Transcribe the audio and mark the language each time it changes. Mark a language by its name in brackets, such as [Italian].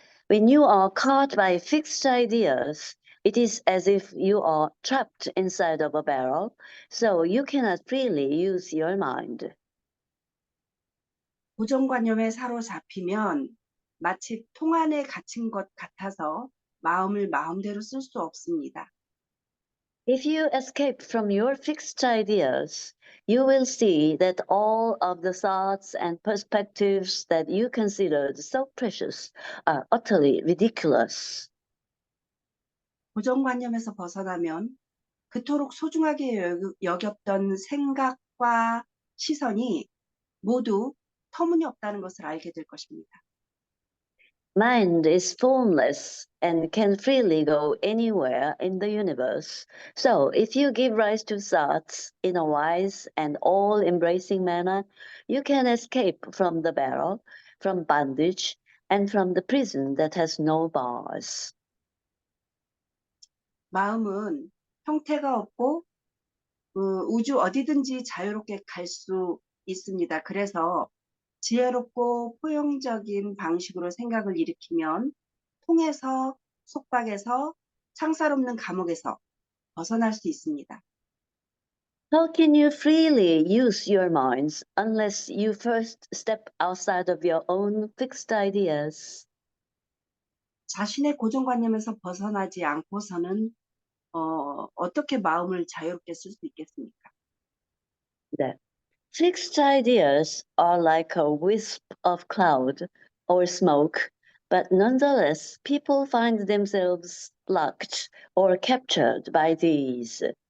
[English] When you are caught by fixed ideas, it is as if you are trapped inside of a barrel, so you cannot freely use your mind. [Korean] 고정관념에 사로잡히면 마치 통 안에 갇힌 것 같아서 마음을 마음대로 쓸 수 없습니다. [English] If you escape from your fixed ideas, you will see that all of the thoughts and perspectives that you considered so precious are utterly ridiculous. [Korean] 고정관념에서 벗어나면 그토록 소중하게 여겼던 생각과 시선이 모두 터무니없다는 것을 알게 될 것입니다. [English] Mind is formless and can freely go anywhere in the universe. So, if you give rise to thoughts in a wise and all embracing manner, you can escape from the barrel, from bondage, and from the prison that has no bars. [Korean] 마음은 형태가 없고 우주 어디든지 자유롭게 갈 수 있습니다. 그래서 지혜롭고 포용적인 방식으로 생각을 일으키면 통해서 속박에서 창살 없는 감옥에서 벗어날 수 있습니다. [English] How can you freely use your minds unless you first step outside of your own fixed ideas? [Korean] 자신의 고정관념에서 벗어나지 않고서는 어떻게 마음을 자유롭게 쓸 수 있겠습니까? 네. [English] Fixed ideas are like a wisp of cloud or smoke, but nonetheless, people find themselves blocked or captured by these.